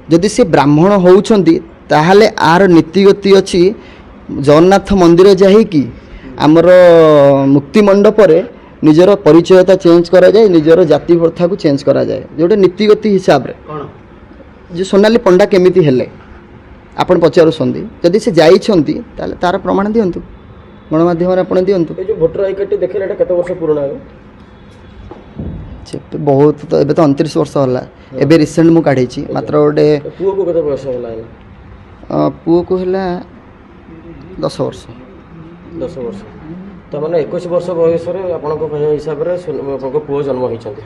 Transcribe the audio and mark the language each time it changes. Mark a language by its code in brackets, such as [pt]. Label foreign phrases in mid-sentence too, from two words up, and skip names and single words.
[or] ଯଦି ସେ ବ୍ରାହ୍ମଣ ହେଉଛନ୍ତି, ତାହେଲେ ଆର ନୀତିଗତି ଅଛି ଜଗନ୍ନାଥ ମନ୍ଦିର ଯାଇକି ଆମର ମୁକ୍ତି ମଣ୍ଡପରେ ନିଜର ପରିଚୟତା ଚେଞ୍ଜ କରାଯାଏ, ନିଜର ଜାତି ପ୍ରଥାକୁ ଚେଞ୍ଜ କରାଯାଏ, ଯେଉଁଟା ନୀତିଗତି ହିସାବରେ। କ'ଣ ଯେ ସୋନାଲି ପଣ୍ଡା କେମିତି ହେଲେ ଆପଣ ପଚାରୁଛନ୍ତି, ଯଦି ସେ ଯାଇଛନ୍ତି ତାହେଲେ ତାର ପ୍ରମାଣ ଦିଅନ୍ତୁ, ଗଣମାଧ୍ୟମରେ ଆପଣ ଦିଅନ୍ତୁ। [bn] এই যে ভোটার আই কার্ডটি দেখলে এটা কত বর্ষ পুরনো হবে? [or] ସେ ବହୁତ ତ ଏବେ ତ 29 ବର୍ଷ ହେଲା, ଏବେ ରିସେଣ୍ଟ ମୁଁ କାଢ଼ିଛି, ମାତ୍ର ଗୋଟେ পুଅକୁ କେତେ ବୟସ ହେଲା ଏଇନା? ପୁଅକୁ ହେଲା 10 ବର୍ଷ। 10 ବର୍ଷ। ତାମାନେ 21 ବର୍ଷ ବୟସରେ ଆପଣଙ୍କ କହିବା ହିସାବରେ ଆପଣଙ୍କ ପୁଅ ଜନ୍ମ ହୋଇଛନ୍ତି।